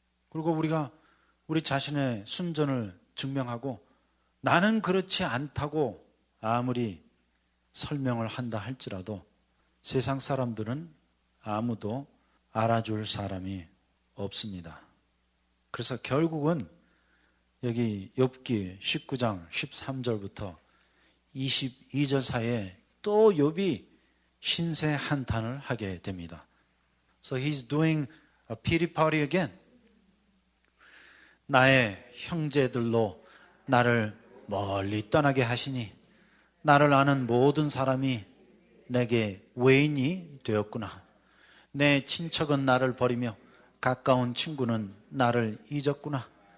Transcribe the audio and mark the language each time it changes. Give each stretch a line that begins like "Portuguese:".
Korean: 그리고 우리가 우리 자신의 순전을 증명하고 나는 그렇지 않다고 아무리 설명을 한다 할지라도 세상 사람들은 아무도 알아줄 사람이 없습니다. 그래서 결국은 여기 욥기 19장 13절부터 22절 사이에 또 욥이 신세 한탄을 하게 됩니다.
English: So he's doing a pity party again.
Korean: 나의 형제들로 나를 멀리 떠나게 하시니 나를 아는 모든 사람이 내게 외인이 되었구나. 내 친척은 나를 버리며 가까운 친구는 나를 잊었구나.